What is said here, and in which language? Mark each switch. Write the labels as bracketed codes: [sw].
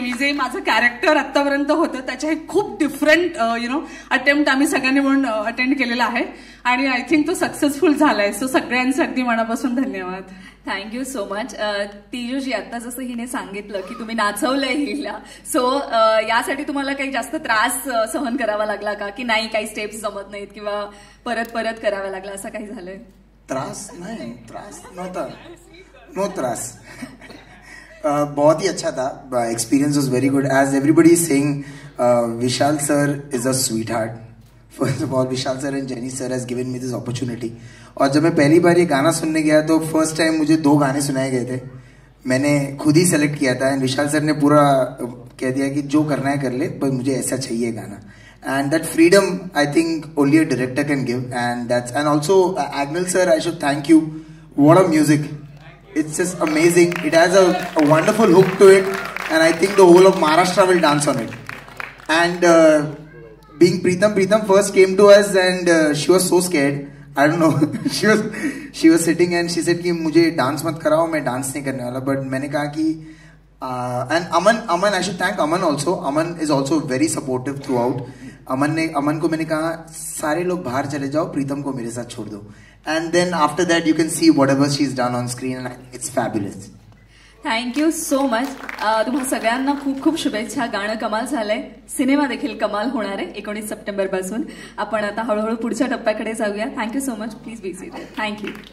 [mr] मी जे माझं कॅरेक्टर आतापर्यंत होतं त्याच्या हे खूप डिफरंट अटेम्प्ट आम्ही सगळ्यांनी म्हणून अटेंड केलेला आहे आणि आय थिंक तो सक्सेसफुल झालाय. सो सगळ्यांचे अगदी मनापासून धन्यवाद. [en] Thank you so much. [mr] तिजूजी, आता जसं हिने सांगितलं की तुम्ही नाचवलंय हिला, सो यासाठी तुम्हाला काही जास्त त्रास सहन करावा लागला का, की नाही काही स्टेप्स जमत नाहीत किंवा परत परत करावा लागला, असं काही झालंय? [hi] त्रास नहीं, त्रास नहोता, नो त्रास. बहुत ही अच्छा था, [en] Experience was very good. As everybody is saying, Vishal sir is a sweetheart. First of all, Vishal sir and Jenny sir has given me this opportunity. [hi] और जब मैं पहली बार ये गाना सुनने गया तो फर्स्ट टाइम मुझे 2 गाने सुनाए गए थे, मैंने खुद ही सेलेक्ट किया था. एंड विशाल सर ने पूरा कह दिया कि जो करना है कर ले, पर मुझे ऐसा चाहिए गाना. [en] And that freedom, I think, only a director can give. And also Agnel sir, I should thank you. What a music! It's just amazing. It has a wonderful hook to it, and I think the whole of Maharashtra will dance on it. And being Preetam first came to us, and she was so scared. I don't know. she was sitting and she said [hi] कि मुझे dance मत कराओ, मैं dance नहीं करने वाला. [en] But [hi] मैंने कहा कि [en] and Aman, I should thank Aman also. Aman is also very supportive throughout. [hi] अमन को मैंने कहा सारे लोग बाहर चले जाओ, प्रीतम को मेरे साथ छोड़ दो. [en] And then after that you can see whatever she's done on screen, and it's fabulous. Thank you so much. [mr] तुम्हा सगळ्यांना खूप खूप शुभेच्छा. गाणं कमाल झालंय, सिनेमा देखील कमाल होणार आहे 19 सप्टेंबर पासून. आपण आता हळूहळू पुढच्या टप्प्याकडे जाऊया. [en] Thank you so much. Please be seated. Thank you.